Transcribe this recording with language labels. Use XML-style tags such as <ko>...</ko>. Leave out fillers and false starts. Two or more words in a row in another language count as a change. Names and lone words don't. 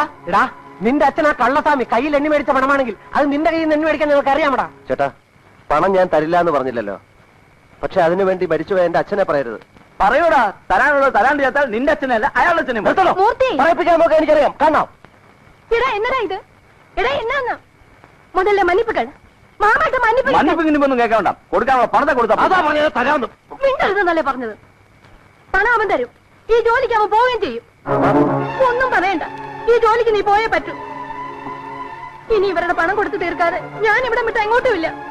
<ml>എടാ, നിന്റെ അച്ഛൻ ആ കള്ളസ്വാമി കയ്യിൽ എണ്ണി മേടിച്ച പണമാണെങ്കിൽ അത് നിന്റെ കയ്യിൽ നിന്ന് എണ്ണി മേടിക്കാൻ നിങ്ങൾക്ക് അറിയാമടാ. ചേട്ടാ, പണം ഞാൻ തരില്ല എന്ന് പറഞ്ഞില്ലല്ലോ. പക്ഷെ അതിനു വേണ്ടി മരിച്ചുപോയ എന്റെ അച്ഛനെ പറയരുത്. പറയൂടാ, തരാനുള്ളത് തരാണ്ട് ചേർത്താൽ നിന്റെ അച്ഛനല്ല അയാളുടെ അച്ഛനെ പറയിപ്പിക്കാൻ നോക്കാൻ എനിക്കറിയാം. കാണാം.</ml> <ta>என்னடா இது? எடா என்ன முதல்ல மன்னிப்பு கேளு.</ta> <ml>മാമായിട്ട് മന്നിപ്പിങ്ങൊന്നും കേൾക്കണ്ട. കൊടുക്കാനുള്ള പണത്തെ കൊടുത്താ അതാ പറഞ്ഞത് തരാമെന്ന്. മിണ്ടരുതെന്നല്ലേ പറഞ്ഞത്. പണം അവൻ തരും. ഈ ജോലിക്ക് അവൻ പോവുകയും ചെയ്യും. ഒന്നും പറയണ്ട. ഈ ജോലിക്ക് നീ പോയേ പറ്റൂ. ഇനി ഇവരുടെ പണം കൊടുത്തു തീർക്കാതെ ഞാൻ ഇവിടെ വിട്ട് എങ്ങോട്ടുമില്ല.</ml>